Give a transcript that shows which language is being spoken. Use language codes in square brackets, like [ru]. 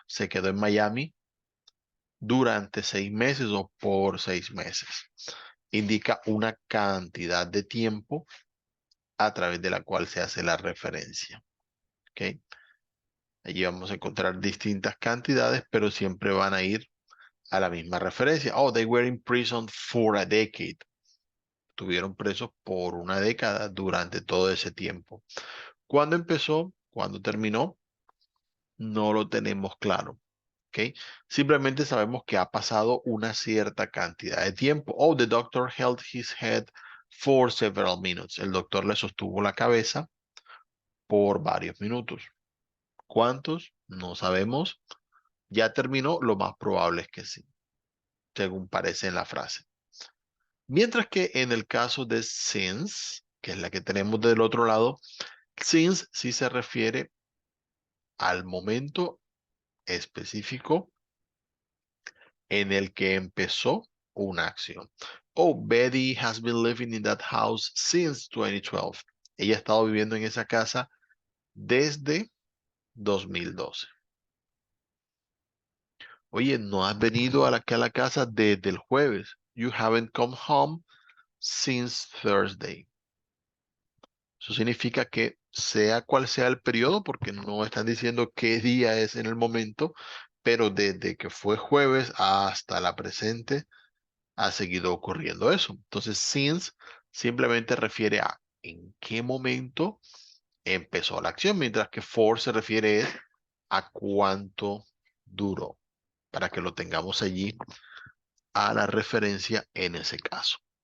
[es] Se quedó en Miami durante 6 meses o por 6 meses. Indica una cantidad de tiempo a través de la cual se hace la referencia. ¿Ok? Allí vamos a encontrar distintas cantidades, pero siempre van a ir a la misma referencia. [en] Oh, they were in prison for a decade. [es] Estuvieron presos por una década durante todo ese tiempo. ¿Cuándo empezó? ¿Cuándo terminó? No lo tenemos claro. ¿Ok? Simplemente sabemos que ha pasado una cierta cantidad de tiempo. [en] Oh, the doctor held his head for several minutes. [es] El doctor le sostuvo la cabeza por varios minutos. ¿Cuántos? No sabemos. ¿Ya terminó? Lo más probable es que sí, según parece en la frase. Mientras que en el caso de since, que es la que tenemos del otro lado, since sí se refiere al momento específico en el que empezó una acción. [en] Oh, Betty has been living in that house since 2012. [es] Ella ha estado viviendo en esa casa desde 2012. Oye, no has venido a la casa desde el jueves. [en] You haven't come home since Thursday. [es] Eso significa que sea cual sea el periodo, porque no están diciendo qué día es en el momento, pero desde que fue jueves hasta la presente ha seguido ocurriendo eso. Entonces, since simplemente refiere a en qué momento empezó la acción, mientras que for se refiere a cuánto duró, para que lo tengamos allí a la referencia en ese caso.